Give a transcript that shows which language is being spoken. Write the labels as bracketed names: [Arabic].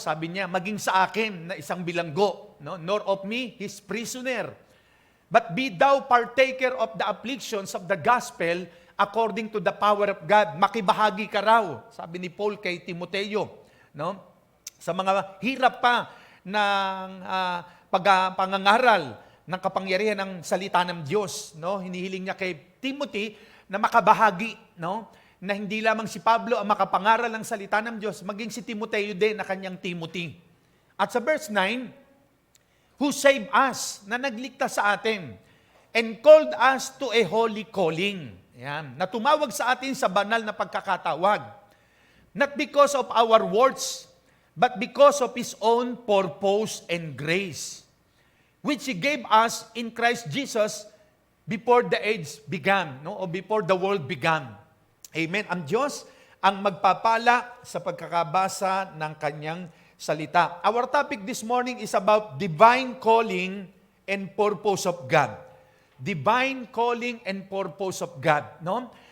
[Filipino] Sabi niya, maging sa akin na isang bilanggo, no? [English] Nor of me, his prisoner. But be thou partaker of the afflictions of the gospel according to the power of God. [Filipino] Makibahagi ka raw, sabi ni Paul kay Timoteo, no? Sa mga hirap pa ng pangangaral ng kapangyarihan ng salita ng Diyos, no? Hinihiling niya kay Timothy na makabahagi, no? Na hindi lamang si Pablo ang makapangaral ng salita ng Diyos, maging si Timoteo din na kanyang Timothy. At sa verse 9, [English] who saved us, [Filipino] na nagligtas sa atin, [English] and called us to a holy calling. [Filipino] Yan, na tumawag sa atin sa banal na pagkakatawag. [English] not because of our words, but because of His own purpose and grace, which He gave us in Christ Jesus before the age began, no? O before the world began. Amen. [Filipino] Ang Diyos ang magpapala sa pagkakabasa ng Kanyang salita. [English] Our topic this morning is about divine calling and purpose of God. Divine calling and purpose of God, no?